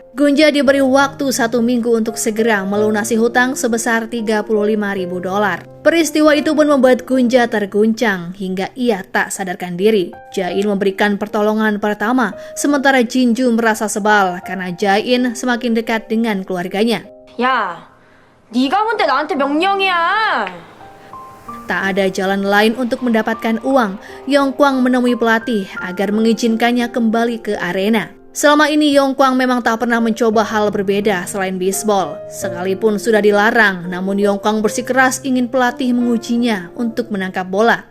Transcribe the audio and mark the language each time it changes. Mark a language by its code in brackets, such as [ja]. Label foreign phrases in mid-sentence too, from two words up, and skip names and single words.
[id] Gunja diberi waktu 1 minggu untuk segera melunasi hutang sebesar $35.000. Peristiwa itu pun membuat Gunja terguncang hingga ia tak sadarkan diri. Jae-in memberikan pertolongan pertama, sementara Jinju merasa sebal karena Jae-in semakin dekat dengan keluarganya. [ko] 야, 네가 뭔데 나한테 명령이야. [id] Tak ada jalan lain untuk mendapatkan uang, Yongkwang menemui pelatih agar mengizinkannya kembali ke arena. Selama ini Yongkwang memang tak pernah mencoba hal berbeda selain bisbol. Sekalipun sudah dilarang, namun Yongkwang bersikeras ingin pelatih mengujinya untuk menangkap bola.